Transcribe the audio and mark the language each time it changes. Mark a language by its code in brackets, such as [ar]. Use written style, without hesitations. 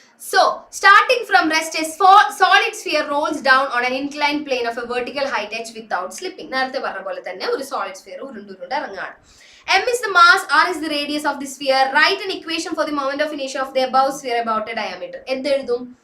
[en] So, starting from rest, a solid sphere rolls down on an inclined plane of a vertical height h without slipping. [ml] നേരത്തെ പറഞ്ഞ പോലെ തന്നെ ഒരു solid sphere ഉരുണ്ടുരുണ്ട് ഇറങ്ങാണ്. [en] m is the mass, r is the radius of the sphere. Write an equation for the moment of inertia of the above sphere about a diameter. എന്തെഴുതും?